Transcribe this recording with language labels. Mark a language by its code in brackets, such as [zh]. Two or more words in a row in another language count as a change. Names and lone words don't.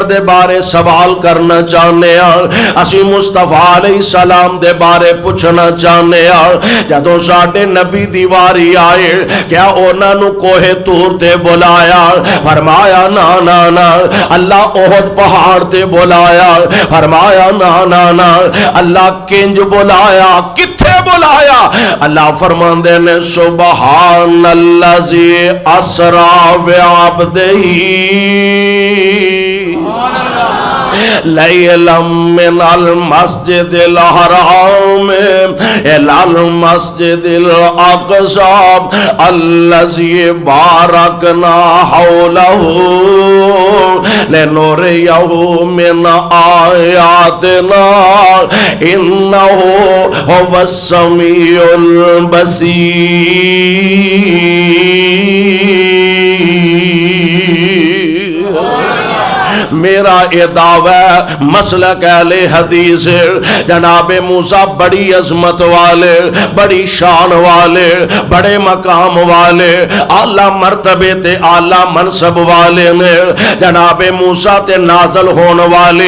[pa] دے بارے سوال کرنا چاہنے اسی مصطفیٰ سلام دے بارے پچھنا چاہنے جدوں ساڈے نبی دی واری آئے کیا انہوں نے کوہے طور تے بلایا فرمایا نا نا نا اللہ احد پہاڑ تے بلایا فرمایا نا نا نا اللہ کنج بلایا کتھے بلایا اللہ فرماندے نے [ar] سبحان الذي أسرى بعبده ليلا من المسجد الحرام إلى المسجد الأقصى الذي باركنا حوله لنريه من آياتنا إنه هو السميع البصير [pa] میرا یہ دعویٰ مسلک اہل حدیث جناب موسیٰ بڑی عظمت والے بڑی شان والے بڑے مقام والے اعلیٰ مرتبے تے اعلیٰ منصب والے نے جناب موسیٰ تے نازل ہونے والے